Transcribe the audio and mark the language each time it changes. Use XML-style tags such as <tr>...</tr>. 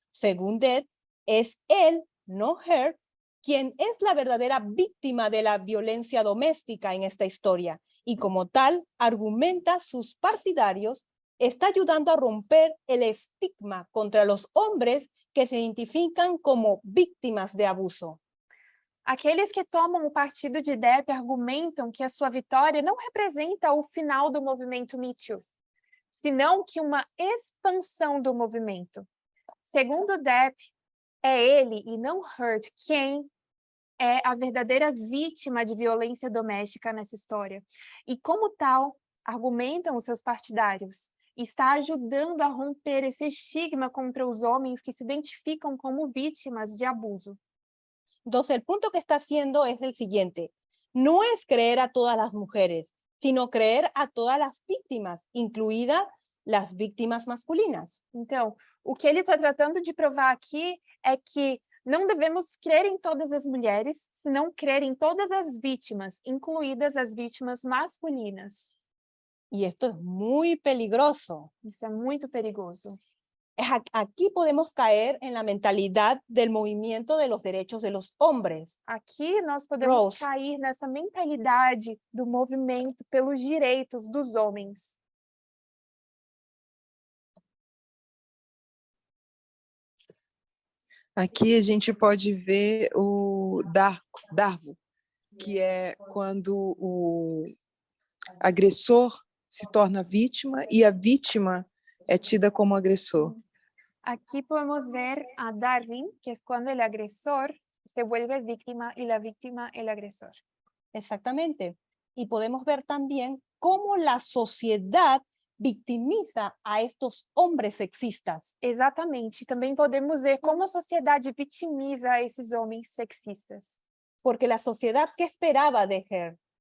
<es>Según Depp, es él, no Heard, quien es la verdadera víctima de la violencia doméstica en esta historia, y como tal, argumenta sus partidarios, está ayudando a romper el estigma contra los hombres que se identifican como víctimas de abuso.</es> <pt>Aqueles que tomam o partido de Depp argumentam que a sua vitória não representa o final do movimento Me Too, senão que uma expansão do movimento. Segundo Depp, é ele e não Heard quem é a verdadeira vítima de violência doméstica nessa história. E como tal, argumentam os seus partidários, está ajudando a romper esse estigma contra os homens que se identificam como vítimas de abuso.</pt> <es>Entonces, el punto que está haciendo es el siguiente. No es creer a todas las mujeres, sino creer a todas las víctimas, incluidas las víctimas masculinas.</es> <pt>Então, o que ele está tratando de provar aqui é que Não devemos crer em todas as mulheres, senão crer em todas as vítimas, incluídas as vítimas masculinas.</pt> <es>Y esto es muy peligroso.</es> <pt>Isso é muito perigoso.</pt> <es>Aquí podemos caer en la mentalidad del movimiento de los derechos de los hombres.</es> <pt>Aqui nós podemos Rose. cair nessa mentalidade do movimento pelos direitos dos homens. Aqui a gente pode ver o darvo, que é quando o agressor se torna vítima e a vítima é tida como agressor.</pt> <es>Aquí podemos ver a Darwin, que es cuando el agresor se vuelve víctima y la víctima el agresor. Exactamente. Y podemos ver también cómo la sociedad victimiza a estos hombres sexistas.</es> <pt>Exatamente. Também podemos ver como a sociedade vitimiza esses homens sexistas.</pt> <es>Porque la sociedad, ¿qué esperaba de Her?</es>